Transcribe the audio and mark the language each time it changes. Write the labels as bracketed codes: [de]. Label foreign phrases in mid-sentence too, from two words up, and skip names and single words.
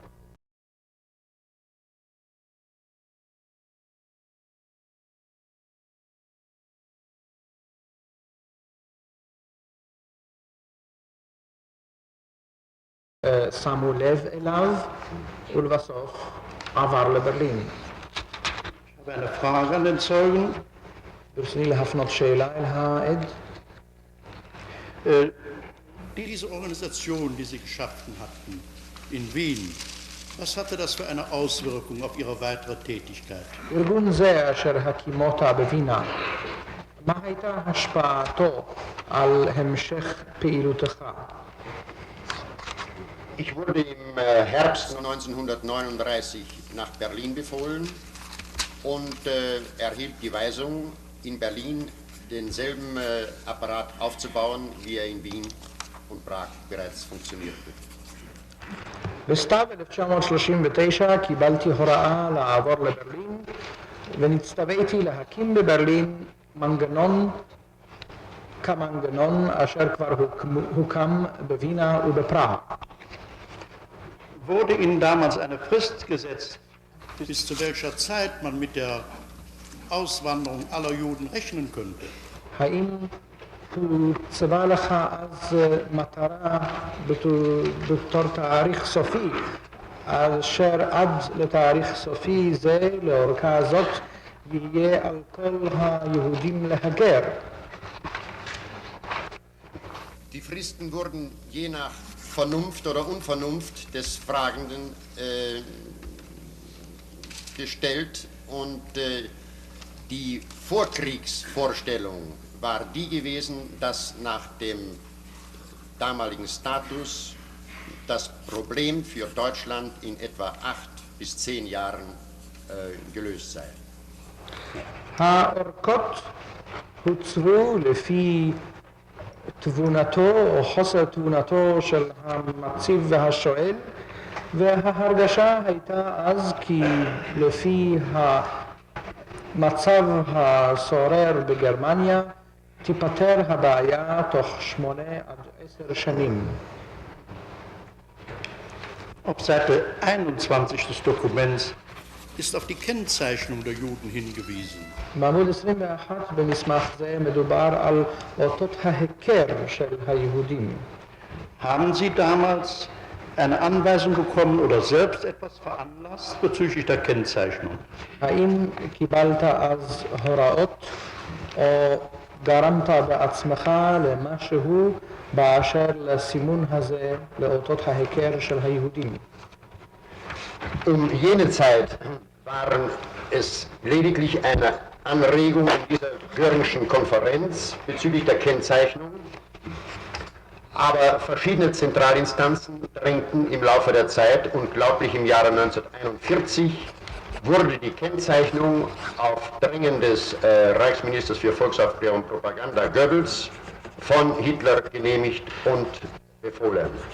[he] שמו לב אליו ולבסוף עבר לברלין. [de] Ich habe eine Frage an den Zeugen. [he] ברצוני להפנות שאלה אל העד. [de] Diese Organisation, die Sie geschaffen hatten in Wien, was hatte das für eine Auswirkung auf Ihre weitere Tätigkeit? [he] ארגון זה אשר הקימותה בווינה, מה הייתה השפעתו על המשך פעילותך? [de] Ich wurde im Herbst 1939 nach Berlin befohlen und erhielt die Weisung, in Berlin denselben Apparat aufzubauen, wie er in Wien und Prag bereits funktionierte. [he] בסתיו 1939 קיבלתי הוראה לעבור לברלין ונצטוויתי להקים בברלין מנגנון כמנגנון אשר כבר הוקם בווינה ובפראג. [de] Wurde Ihnen damals eine Frist gesetzt, bis zu welcher Zeit man mit der Auswanderung aller Juden rechnen könnte? [he] האם הוצבה לך אז מטרה בתור תאריך סופי, אשר עד לתאריך סופי זה, לאורכה הזאת, יהיה על כל היהודים להגר? [de] Die Fristen wurden je nach Vernunft oder Unvernunft des Fragenden gestellt und die Vorkriegsvorstellung war die gewesen, dass nach dem damaligen Status das Problem für Deutschland in etwa 8 bis 10 Jahren gelöst sei. [he] האורכות הוצבו לפי תבונתו או חוסר תבונתו של המציב והשואל, וההרגשה הייתה אז כי לפי המצב השורר בגרמניה תיפתר הבעיה תוך 8 עד 10 שנים. [de] Auf Seite 21 des Dokuments ist auf die Kennzeichnung der Juden hingewiesen. [he] בעמוד 21 במסמך זה מדובר על אותות ההיכר של היהודים. [de] Haben Sie damals eine Anweisung bekommen oder selbst etwas veranlasst bezüglich der Kennzeichnung? [he] האם קיבלת אז הוראות או גרמת בעצמך למשהו באשר לסימון הזה לאותות ההיכר של היהודים? [de] Jene Zeit waren es lediglich eine Anregung in dieser Göringschen Konferenz bezüglich der Kennzeichnung, aber verschiedene Zentralinstanzen drängten im Laufe der Zeit und glaublich im Jahre 1941 wurde die Kennzeichnung auf Drängen des Reichsministers für Volksaufklärung und Propaganda Goebbels von Hitler genehmigt und befohlen.